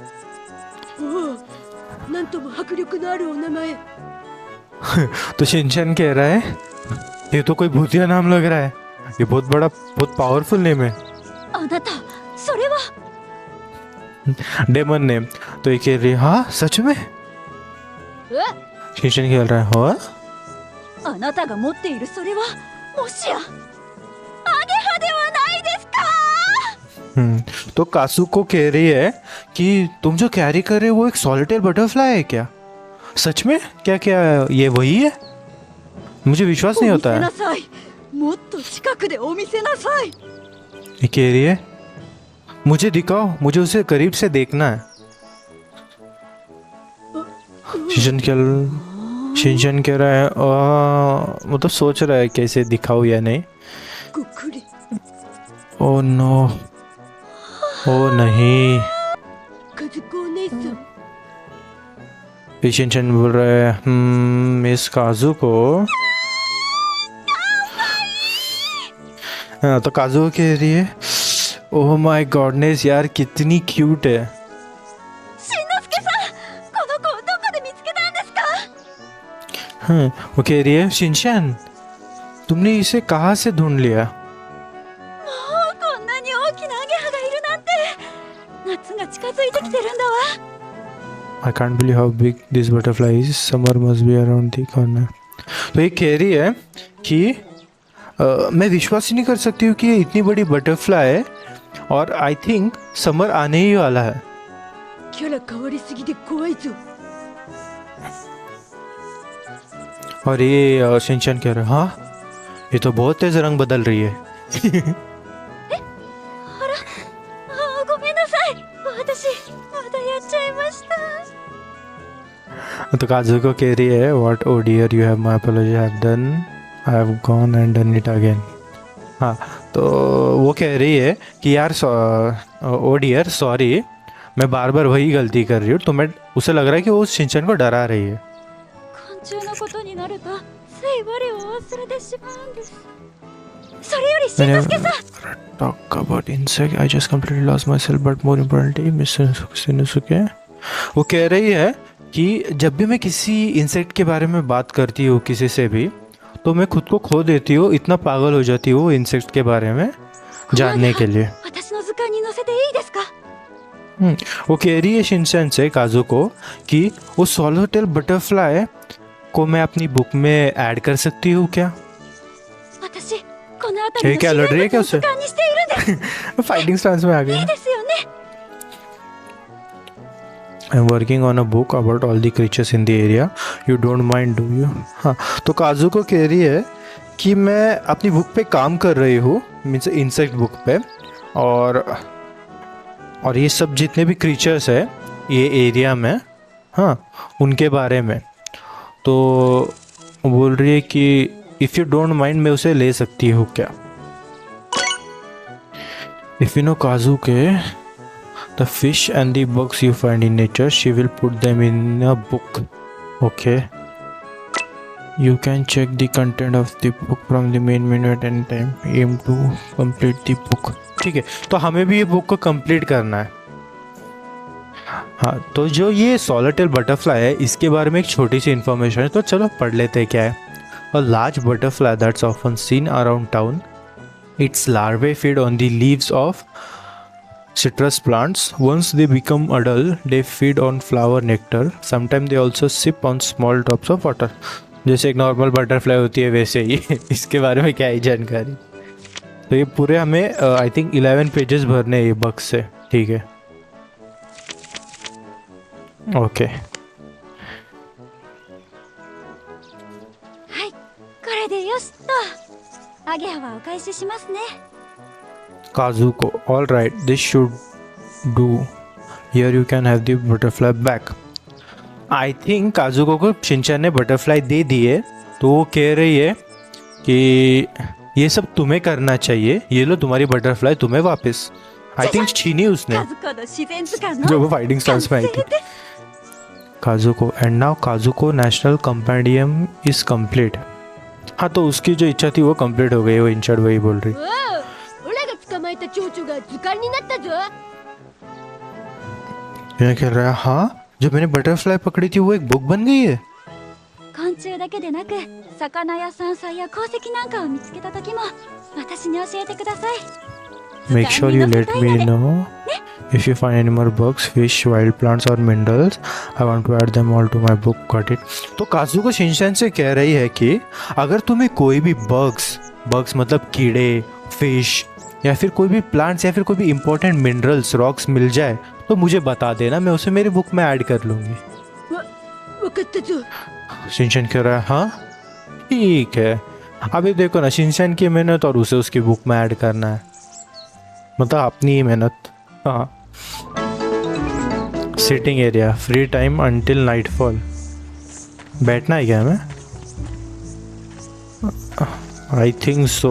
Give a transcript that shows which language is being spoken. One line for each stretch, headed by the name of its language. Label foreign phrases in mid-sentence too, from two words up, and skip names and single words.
Hindi: तो शिनचैन कह रहा है ये तो कोई भूतिया नाम लग रहा है, ये बहुत बड़ा बहुत
English: powerful name
Hindi: है,
English: demon name.
Hindi: तो ये कह रही हाँ सच में शिनचैन खेल रहा है हो
Japanese: あなたが持っているそれはもしやアゲハではないですか。
Hindi: तो कासुको कह रही है कि तुम जो कैरी कर रहे हो वो एक
English: solitaire butterfly
Hindi: है क्या? सच में? क्या क्या ये वही है? मुझे विश्वास नहीं होता
Japanese: 見せ
Hindi: है।
Japanese: なさい。もっと近くでお見せなさい。
Hindi: ये कह रही है मुझे दिखाओ, मुझे उसे करीब से देखना है। शिनचैन कह रहा है मतलब सोच रहा है कैसे दिखाओ या नहीं।
Japanese: ごくり
English: oh no,
Hindi: ओ नहीं।
Japanese: 和子お姉さん。
Hindi: शिनचैन बोल रहा है मिस काजू को। हाँ तो काजू कह रही है
English: oh my goodness
Hindi: यार कितनी क्यूट है।
Japanese: しんのすけさん、この子をどこで見つけたんですか。
Hindi: हाँ वो कह रही है शिनचैन तुमने इसे कहाँ से ढूंढ लिया?
Japanese: もうこんなに大きなアゲハがいるなんて。夏が近づいてきてるんだわ。
English: I can't believe how big this butterfly is. Summer must be around the corner.
Hindi: तो ये कह रही है कि मैं विश्वास ही नहीं कर सकती हूँ कि ये इतनी बड़ी बटरफ्लाई है और
English: I think summer
Hindi: आने ही वाला है।
Japanese: キャラ変わりすぎで怖いぞ。
Hindi: और ये शिनचैन कह रहा है हाँ ये तो बहुत तेज रंग बदल रही है।
Japanese: ごめんなさい。私まだやっちゃいました。
Hindi: तो काजू को कह रही है
English: what oh dear you have my apology have done I have gone and done it again.
Hindi: हाँ तो वो कह रही है कि यार
English: oh dear
Hindi: सॉरी मैं बार बार वही गलती कर रही हूँ। तो मैं उसे लग रहा है कि वो शिनचैन को डरा रही है।
Japanese: 昆虫のことになるとつい我を忘れてしまうんです。それよりしんのすけさん。
English: Talk about insect I just completely lost myself but more importantly Miss Shinosuke
Hindi: वो कह रही है कि जब भी मैं किसी इंसेक्ट के बारे में बात करती हूँ किसी से भी तो मैं खुद को खो देती हूँ, इतना पागल हो जाती हूँ इंसेक्ट के बारे में जानने के लिए।
Japanese: 私の図鑑に載せていいですか。
Hindi: वो कह रही है शिनचैन से काजू को कि वो
English: solitaire butterfly
Hindi: को मैं अपनी बुक में ऐड कर सकती हूँ क्या?
Japanese: 私この辺りの
Hindi: क्या लड़ रही है
Japanese: 自
Hindi: क्या
Japanese: 然物を
Hindi: उससे?
Japanese: 図鑑にしているんです。
English: fighting stance
Hindi: में आ गई।
Japanese: いいですよね。
English: I'm working on a book about all the creatures in the area. You don't mind, do you?
Hindi: हाँ तो काजू को कह रही है कि मैं अपनी बुक पे काम कर रही हूँ
English: means insect book
Hindi: पे और ये सब जितने भी क्रीचर्स है ये एरिया में हाँ उनके बारे में। तो बोल रही है कि
English: if you don't mind
Hindi: मैं उसे ले सकती हूँ क्या?
English: if you know काजू के the fish and the bugs you find in nature she will put them in a book. Okay, you can check the content of the book from the main menu at any time. Aim to complete the book.
Hindi: ठीक है तो हमें भी ये बुक को कंप्लीट करना है। हाँ तो जो ये
English: solitaire butterfly
Hindi: है इसके बारे में एक छोटी सी इन्फॉर्मेशन है तो चलो पढ़ लेते हैं क्या है।
English: A large butterfly that's often seen around town. Its larvae feed on the leaves of citrus plants. Once they become adult, they feed on flower nectar. Sometimes they also sip on small drops of water.
Hindi: जैसे एक नॉर्मल बटरफ्लाई होती है वैसे ही इसके बारे में क्या ही जानकारी। तो ये पूरे हमें
English: I think
Hindi: 11 पेजेस भरने हैं ये बुक से। ठीक है ओके
Japanese: はい、これでよしと。アゲハはお返ししますね。
English: Kazuko, all right, this should do. Here you can have the butterfly back. I think
Hindi: काजुको को शिनचैन ने बटरफ्लाई दे दी है तो वो कह रही है कि ये सब तुम्हें करना चाहिए, ये लो तुम्हारी बटरफ्लाई तुम्हें वापस।
English: I think
Hindi: छीनी उसने
Japanese: カズコの自然図鑑の
Hindi: जो वो फाइटिंग स्टांस में आई थी।
English: Kazuko and now Kazuko national compendium is complete.
Hindi: हाँ तो उसकी जो इच्छा थी वो कंप्लीट हो गई। वो इंचर्ड वही बोल रही।
Japanese: おらが捕まえた蝶々が図鑑になったぞ。
Hindi: ये कह रहा है हाँ जो मैंने बटरफ्लाई पकड़ी थी वो एक बुक बन गई है।
Japanese: 昆虫だけでなく魚や山菜や鉱石なんかを見つけた時も私に教えてください。
English: Make sure you let me know If you find any more bugs, fish, wild plants or minerals, I want to add them all to my book. Got it?
Hindi: तो काजुको शिनचैन से कह रही है कि अगर तुम्हें कोई भी बग्स मतलब कीड़े, फिश या फिर कोई भी प्लांट्स या फिर कोई भी
English: important minerals, rocks
Hindi: मिल जाए तो मुझे बता देना, मैं उसे मेरी बुक में ऐड कर लूँगी।
Japanese: わかったぞ。
Hindi: शिनचैन कह रहा है हाँ ठीक है। अभी देखो ना, शिनचैन की मेहनत और उसे उसकी बुक में ऐड करना है, मतलब अपनी ही मेहनत। हाँ।
English: sitting area, free time until nightfall.
Hindi: बैठना है क्या हमें?
English: I think so.